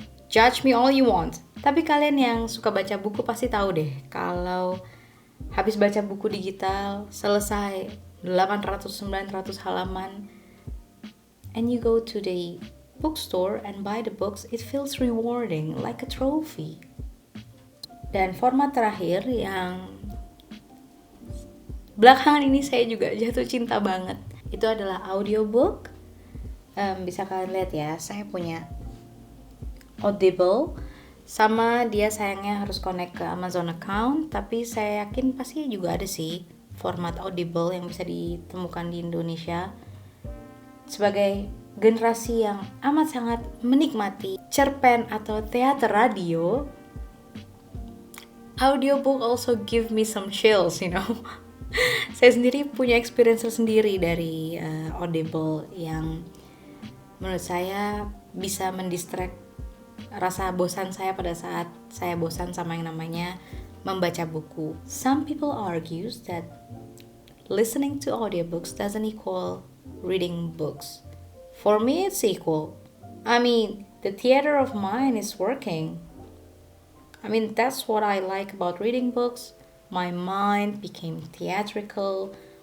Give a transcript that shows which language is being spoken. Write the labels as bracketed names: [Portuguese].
[English] Judge me all you want. [Indonesian] Tapi kalian yang suka baca buku pasti tahu deh, kalau habis baca buku digital, selesai 800-900 halaman, [English] and you go to the bookstore and buy the books, it feels rewarding, like a trophy. [Indonesian] Dan format terakhir yang belakangan ini saya juga jatuh cinta banget, itu adalah audiobook. Bisa kalian lihat ya, saya punya Audible, sama dia sayangnya harus connect ke Amazon account, tapi saya yakin pasti juga ada sih format Audible yang bisa ditemukan di Indonesia. Sebagai generasi yang amat sangat menikmati cerpen atau teater radio, [English] audiobook also give me some chills, [Indonesian] Saya sendiri punya experience sendiri dari Audible yang menurut saya bisa mendistract rasa bosan saya pada saat saya bosan sama yang namanya membaca buku. [English] Some people argues that listening to audiobooks doesn't equal reading books. For me, it's equal. I mean, the theater of mind is working. I mean, that's what I like about reading books. My mind became theatrical.